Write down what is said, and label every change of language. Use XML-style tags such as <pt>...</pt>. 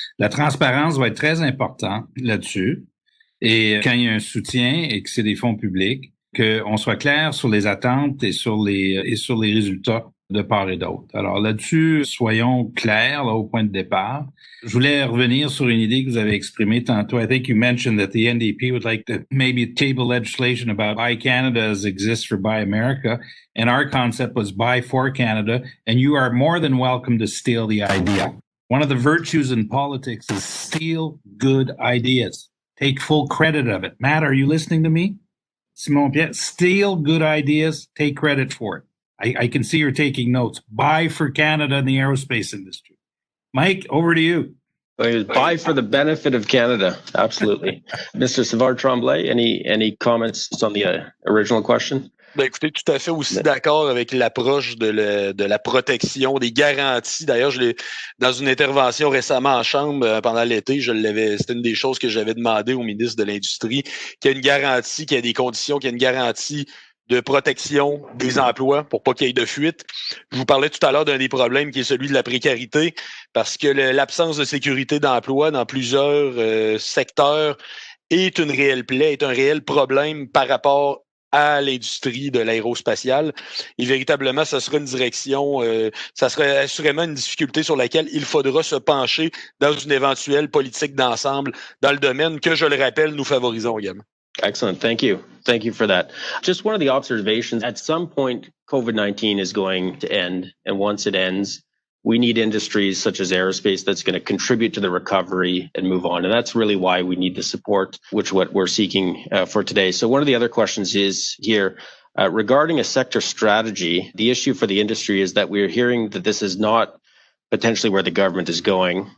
<fr>La transparence va être très importante là-dessus. Et quand il y a un soutien et que c'est des fonds publics, qu'on soit clair sur les attentes et sur les résultats de part et d'autre. Alors là-dessus, soyons clairs là, au point de départ. Je voulais revenir sur une idée que vous avez exprimée tantôt.</fr> <en>I think you mentioned that the NDP would like to maybe table legislation about Buy Canada as exists for Buy America. And our concept was Buy for Canada. And you are more than welcome to steal the idea. One of the virtues in politics is steal good ideas. Take full credit of it. Matt, are you listening to me? Simon-Pierre, steal good ideas, take credit for it. I can see you're taking notes. Buy for Canada in the aerospace industry. Mike, over to you. Buy for the benefit of Canada. Absolutely. Mr. Savard-Tremblay, any comments on the original question?</en> <fr>Ben écoutez, tout à fait aussi d'accord avec l'approche de la protection, des garanties. D'ailleurs, dans une intervention récemment en Chambre pendant l'été, c'était une des choses que j'avais demandé au ministre de l'Industrie, qu'il y ait une garantie, qu'il y ait des conditions, qu'il y ait une garantie de protection des emplois pour pas qu'il y ait de fuite. Je vous parlais tout à l'heure d'un des problèmes qui est celui de la précarité, parce que l'absence de sécurité d'emploi dans plusieurs secteurs est une réelle plaie, est un réel problème par rapport à l'industrie de l'aérospatiale. Et véritablement, ça sera une direction, ça serait assurément une difficulté sur laquelle il faudra se pencher dans une éventuelle politique d'ensemble dans le domaine que, je le rappelle, nous favorisons également.</fr> <en>Excellent. Thank you. Thank you for that. Just one of the observations, at some point, COVID-19 is going to end. And once it ends, we need industries such as aerospace that's going to contribute to the recovery and move on. And that's really why we need the support, which what we're seeking for today. So one of the other questions is here, regarding a sector strategy, the issue for the industry is that we're hearing that this is not potentially where the government is going.</en>